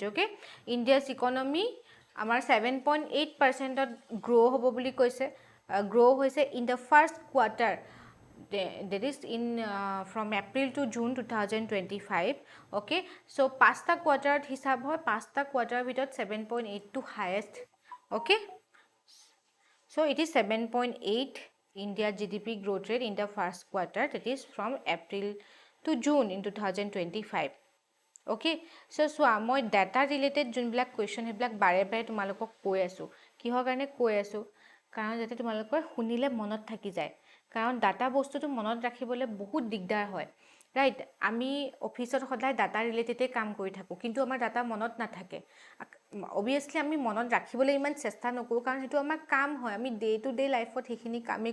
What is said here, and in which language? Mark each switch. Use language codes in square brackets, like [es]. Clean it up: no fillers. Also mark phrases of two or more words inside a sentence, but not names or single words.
[en] Okay, India's economy [as] আমাৰ 7.8%ত গ্ৰো হ'ব বুলি কৈছে গ্ৰো হৈছে [en] in the first quarter that is in from April to June 2025. Okay, so [as] পাঁচটা কোৱাৰ্টাৰত হিচাপ হয় পাঁচটা কোৱাৰ্টাৰৰ ভিতৰত 7.8 [en] to highest. Okay, so it is 7.8 India GDP growth rate in the first quarter, that is from April to June in 2025. Okay, so [as] মই [en] data related [as] যোনবিলাক question সেইবিলাক বাৰে বাৰে তোমালোকক কৈ আছো কিহৰ কাৰণে কৈ আছো কাৰণ যাতে তোমালোকৰ শুনিলে মনত থাকি যায় কাৰণ ডাটা বস্তুটো মনত ৰাখিবলৈ বহুত দিগদাৰ হয় ৰাইট আমি অফিচত সদায় ডাটা ৰিলেটেডে কাম কৰি থাকো কিন্তু আমাৰ ডাটা মনত নাথাকে অবভিয়াসলি আমি মনত ৰাখিবলৈ ইমান চেষ্টা নকৰো কাৰণ হেতু আমাৰ কাম হয় আমি [en] day to day [as] লাইফত হেখিনি কামে